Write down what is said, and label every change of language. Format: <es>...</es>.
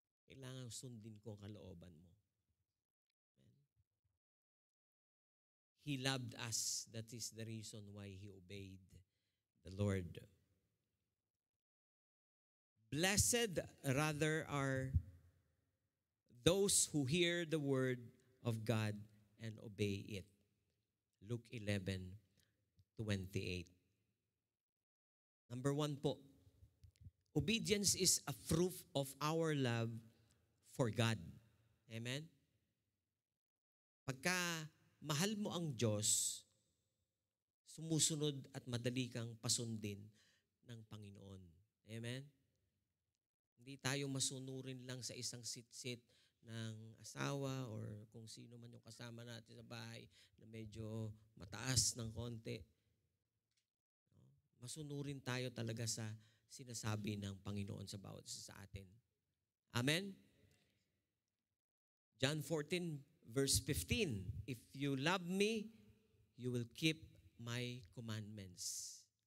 <tl>Kailangang sundin ko ang kalooban mo.</tl> <en>He loved us. That is the reason why He obeyed the Lord. Blessed rather are those who hear the word of God and obey it. Luke 11:28. Number 1 po, obedience is a proof of our love for God. Amen?</en> <tl>Pagka mahal mo ang Diyos, sumusunod at madali kang pasundin ng Panginoon. Amen? Hindi tayo masunurin lang sa isang sit-sit ng asawa or kung sino man yung kasama natin sa bahay na medyo mataas ng konti. Masunurin tayo talaga sa sinasabi ng Panginoon sa bawat isa sa atin. Amen?</tl> <en>John 14:15, if you love me, you will keep my commandments.</en>